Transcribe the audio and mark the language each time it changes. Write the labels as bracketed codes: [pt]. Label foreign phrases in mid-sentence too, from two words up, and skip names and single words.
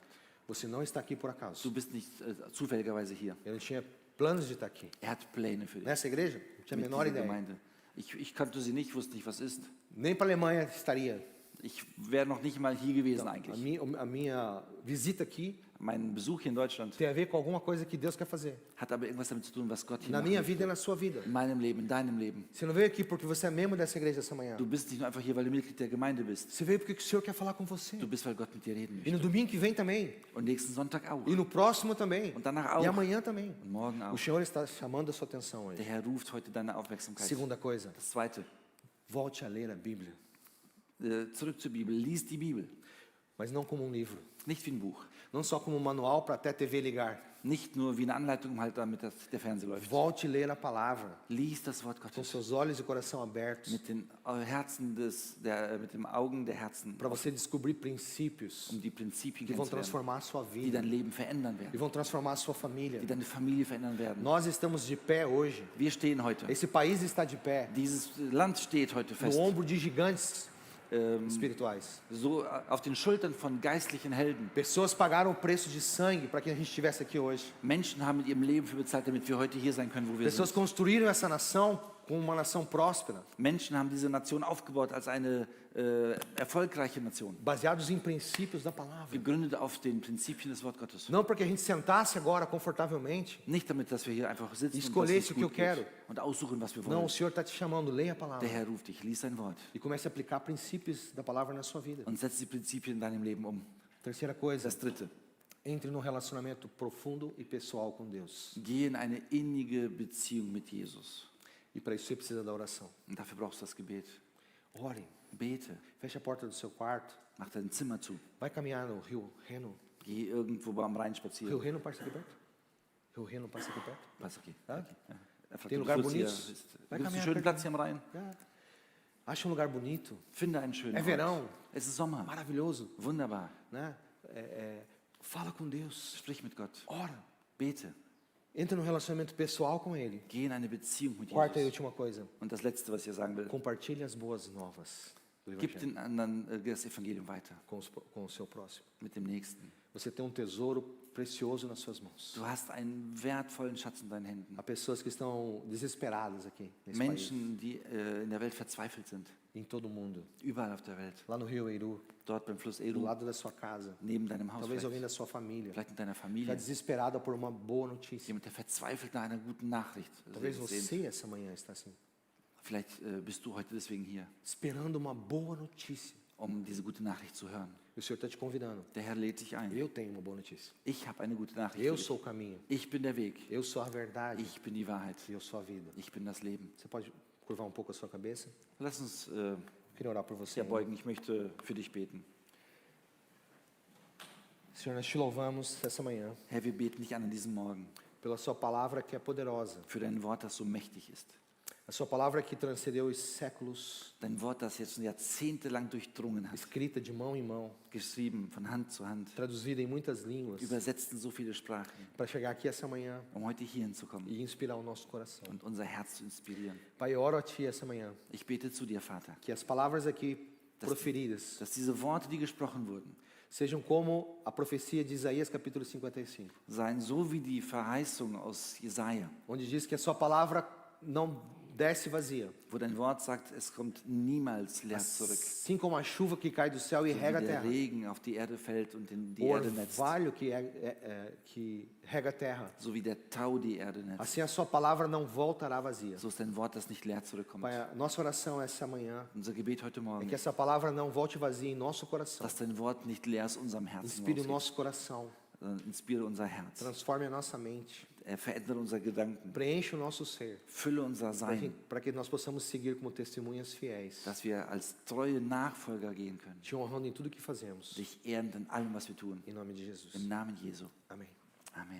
[pt] Você não está aqui por acaso. [de] Du bist nicht zufälligerweise hier. [pt] Eu não tinha planos de estar aqui. [de] Hat Pläne für dich. [pt] Nessa igreja, não tinha a [de] Mit [pt] menor [de] dieser [pt] ideia. [de] Gemeinde. Ich kannte sie nicht, wusste nicht, was ist. [pt] Nem para a Alemanha estaria. [de] Ich wäre noch nicht mal hier gewesen [pt] A [de] eigentlich. [pt] minha visita aqui [de] Mein Besuch hier in Deutschland [pt] tem a ver com alguma coisa que Deus quer fazer. [de] hat aber irgendwas damit zu tun, was Gott hier [pt] Na [de] macht. [pt] minha vida e na sua vida. [de] In meinem Leben, in deinem Leben. [pt] Você não veio aqui porque você é membro dessa igreja essa manhã. [de] Du bist nicht nur einfach hier, weil du Mitglied der Gemeinde bist. [pt] Você veio porque o Senhor quer falar com você. [de] Du bist, weil Gott mit dir reden [pt] E [de] möchte. [pt] no domingo que vem também. [de] Und nächsten Sonntag auch. [pt] E no próximo também. [de] Und danach [pt] E [de] auch. [pt] amanhã também. [de] Und morgen [pt] O [de] auch. [pt] Senhor está chamando a sua atenção [de] Der [pt] hoje. [de] Herr ruft heute deine Aufmerksamkeit. [pt] Segunda coisa, [de] Das Zweite, [pt] volte a ler a Bíblia. [de] Zurück zur Bibel. Lies die Bibel. [pt] Mas não como um livro. [de] Nicht wie ein Buch. [pt] Não só como um manual para até a TV ligar. [de] Nicht nur wie eine Anleitung, halt damit der Fernseher läuft. [pt] Volte a ler a palavra. [de] Lies das Wort [pt] Com [de] Gottes. [pt] seus olhos e coração abertos. [de] Mit den mit den Augen der Herzen. [pt] Para você descobrir princípios [de] Die Prinzipien [pt] que vão [de] kennenzulernen, [pt] transformar a sua [de] die [pt] vida. [de] dein Leben verändern [pt] E [de] werden. [pt] vão transformar a sua família. [de] Die deine Familie verändern werden. [pt] Nós estamos de pé hoje. [de] Wir stehen heute. [pt] Esse país está de pé. [de] Dieses Land steht heute [pt] No [de] fest. [pt] ombro de gigantes espirituais. [de] So auf den Schultern von geistlichen Helden. [pt] Pessoas pagaram o preço de sangue para que a gente estivesse aqui hoje. [de] Menschen haben mit ihrem Leben für bezahlt, damit wir heute hier sein können, wo wir [pt] Pessoas [de] sind. [pt] construíram essa nação como uma nação próspera, [de] Menschen haben diese Nation aufgebaut als eine erfolgreiche Nation. [pt] baseados em princípios da palavra. [de] Gegründet auf den Prinzipien des Wort Gottes. [pt] Não porque a gente sentasse agora confortavelmente. [de] Nicht damit, dass wir hier einfach sitzen und, [pt] Escolhesse [de] dass es [pt] o que eu [de] gut [pt] quero. [de] geht und aussuchen, was wir [pt] Não, o [de] wollen. [pt] Senhor está te chamando, leia a [de] Der [pt] palavra. [de] Herr ruft dich, lies sein Wort [pt] E comece a aplicar princípios da palavra na sua vida. [de] und setz die Prinzipien in deinem Leben um. [pt] Terceira coisa, [de] Das Dritte, [pt] entre num relacionamento profundo e pessoal com Deus. [de] geh in eine innige Beziehung mit Jesus. [pt] E para isso você precisa da oração. [de] Und dafür brauchst du das Gebet. [pt] Ore, [de] Bete, [pt] feche a porta do seu quarto, [de] mach dein Zimmer zu. [pt] vai caminhar no Rio Reno. [de] Geh irgendwo am Rhein [pt] Rio [de] spazieren. [pt] Reno passa aqui perto? Rio Reno passa aqui perto? [de] Was, okay. [pt] Tá? [de] Er fragt, [pt] Tem [de] du [pt] lugar [de] fühlst hier- [pt] bonitos? [de] bist- [pt] Vai [de] Gibt es einen [pt] caminhar [de] schönen [pt] perto. [de] Platz hier am Rhein? [pt] Ah, acha um lugar bonito, [de] Finde einen schönen [pt] É verão. [de] Ort. Es ist Sommer. [pt] maravilhoso, [de] Wunderbar. [pt] né? Fala com Deus, [de] Sprich mit Gott. [pt] ora, [de] Bete. [pt] entra num relacionamento pessoal com Ele. [de] Geh in eine Beziehung mit [pt] Quarta e [de] Jesus. [pt] última coisa, [de] Und das Letzte, was ich hier sagen will, [pt] compartilhe as boas novas do [de] gib [pt] Evangelho [de] den anderen das Evangelium weiter. [pt] com o seu próximo. [de] Mit dem Nächsten. [pt] Você tem um tesouro precioso nas suas mãos. [de] Du hast einen wertvollen Schatz in deinen Händen. [pt] Há pessoas que estão desesperadas aqui nesse país, [de] Menschen, die in der Welt verzweifelt sind. [pt] em todo o mundo. [de] Überall auf der Welt. [pt] Lá no Rio Eiru, [de] Dort beim Fluss [pt] do [de] Eru, [pt] lado da sua casa, [de] neben deinem Haus. [pt] talvez alguém [de] Vielleicht, [pt] da sua família, [de] vielleicht mit deiner [pt] está [de] Familie. [pt] desesperada por uma boa notícia. [de] Jemand, der verzweifelt nach einer guten Nachricht [pt] Talvez [de] sehnt. [pt] você essa manhã está assim, [de] Vielleicht bist du heute deswegen hier, [pt] esperando uma boa notícia. [de] diese gute Nachricht zu hören. [pt] E o Senhor está te convidando. [de] Der Herr lädt dich ein. [pt] Eu tenho uma boa notícia. [de] Ich habe eine gute Nachricht [pt] Eu [de] für [pt] sou [de] dich. [pt] o caminho. [de] Ich bin der Weg. [pt] Eu sou a verdade. [de] Ich bin die Wahrheit. [pt] E eu sou a vida. [de] Ich bin das Leben. [pt] Você pode curvar um pouco a sua cabeça? [de] Lass uns [pt] Eu queria orar por você. [de] beugen. Ich möchte für dich beten. [pt] Senhor, nós te louvamos essa manhã [de] Herr, wir beten dich an diesem Morgen [pt] pela sua palavra que é poderosa. [de] für dein Wort, das so mächtig ist. [pt] A sua palavra que transcendeu os séculos, [de] Dein Wort, das jetzt jahrzehntelang durchdrungen hat. [pt] escrita de mão em mão, [de] Geschrieben von Hand zu Hand. [pt] traduzida em muitas línguas, [de] Übersetzt in so viele Sprachen, [pt] para chegar aqui essa manhã [de] heute hier hinzukommen [pt] e inspirar o nosso coração. [de] und unser Herz zu inspirieren. [pt] Pai, eu oro a Ti essa manhã, [de] Ich bete zu dir, Vater, [pt] que as palavras aqui proferidas [de] dass diese Worte, die gesprochen wurden, [pt] sejam como a profecia de Isaías capítulo 55, [de] sein, so wie die Verheißung aus Jesaja, [pt] onde diz que a sua palavra não desce vazia, [de] wo dein Wort sagt, es kommt niemals leer zurück. [pt] assim como a chuva que cai do céu e [de] So wie [pt] rega a [de] der [pt] terra, [de] Regen auf die Erde fällt und in die [pt] o [de] Erde netzt. [pt] orvalho que rega a terra. [de] So wie der Tau die Erde netzt. [pt] Assim a sua palavra não voltará vazia. [de] So ist dein Wort, das nicht leer zurückkommt. [pt] Pai, a nossa oração essa manhã [de] Unser Gebet heute [pt] é [de] Morgen, [pt] que essa palavra não volte vazia em nosso coração. [de] dass dein Wort nicht leer aus unserem Herzen [pt] Inspire o [de] rausgeht, [pt] nosso coração, [de] sondern inspiriere unser Herz. [pt] transforme a nossa mente, [de] Verändere unser Gedanken. [pt] preencha o nosso ser, [de] Fülle unser Sein, [pt] para que nós possamos seguir como testemunhas fiéis, [de] dass wir als treue Nachfolger gehen können. [pt] te honrando em tudo que fazemos. [de] Dich ehrend in allem, was wir tun. [pt] Em nome de Jesus. [de] Im Namen Jesu. [pt] Amém. [de] Amen.